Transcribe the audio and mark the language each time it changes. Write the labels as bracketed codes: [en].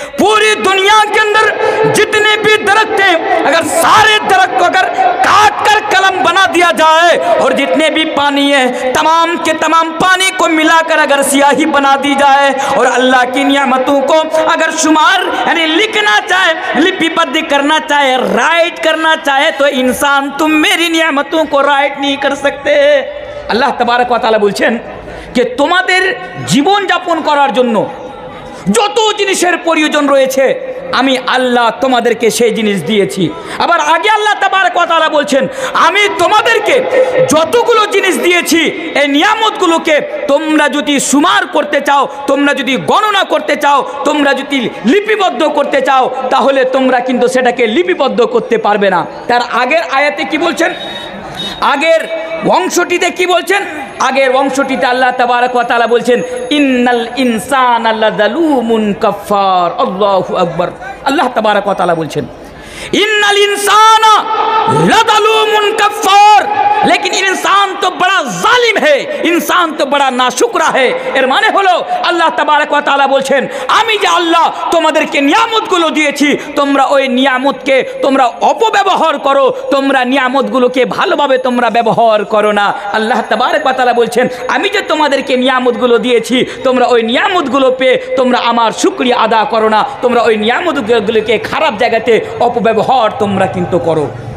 [hi] पूरी दुनिया के अंदर जितने भी दरख्त हैं, अगर सारे दरख्त को अगर काट कर कलम बना दिया जाए, और जितने भी पानी है तमाम के तमाम पानी को मिलाकर अगर स्याही बना दी जाए, और अल्लाह की नियामतों को अगर शुमार यानी लिखना चाहे, लिपिबद्ध करना चाहे, राइट करना चाहे, तो इंसान तुम मेरी नियामतों को राइट नहीं कर सकते। [bn] अल्लाह तबारक व तआला बोलছেন যে তোমাদের জীবন যাপন করার জন্য যত জিনিসের প্রয়োজন রয়েছে আমি আল্লাহ তোমাদেরকে সেই জিনিস দিয়েছি। আবার আগে আল্লাহ তাবারক ওয়া তাআলা বলছেন, আমি তোমাদেরকে যতগুলো জিনিস দিয়েছি এই নিয়ামতগুলোকে তোমরা যদি সুমার করতে চাও, তোমরা যদি গণনা করতে চাও, তোমরা যদি লিপিবদ্ধ করতে চাও, তাহলে তোমরা কিন্তু সেটাকে লিপিবদ্ধ করতে পারবে না। তার আগের আয়াতে কি বলছেন, আগের অংশটিতে কি বলছেন, আগের অংশটিতে আল্লাহ তাবারক ওয়া তাআলা বলছেন, [ar] ইন্নাল ইনসানা লাযালুমুন কাফফার। [bn] আল্লাহু আকবার। আল্লাহ তাবারক ওয়া তাআলা বলছেন, [ar] ইন্নাল ইনসানা लज़लूमुन कफ़्फ़ार। [hi] लेकिन इंसान तो बड़ा जालिम है, इंसान तो बड़ा नाशुकরা है। [bn] এর মানে হলো আল্লাহ তাবারক ওয়া তাআলা বলছেন, আমি যে আল্লাহ তোমাদেরকে নিয়ামতগুলো দিয়েছি, তোমরা ওই নিয়ামতকে তোমরা অপব্যবহার করো, তোমরা নিয়ামতগুলোকে ভালোভাবে তোমরা ব্যবহার করো না। আল্লাহ তাবারক ওয়া তাআলা বলছেন, আমি যে তোমাদেরকে নিয়ামতগুলো দিয়েছি, তোমরা ওই নিয়ামতগুলো পেয়ে তোমরা আমার শুকরিয়া আদা করো না, তোমরা ওই নিয়ামতগুলোকে খারাপ জায়গাতে অপব্যবহার তোমরা কিন্তু করো।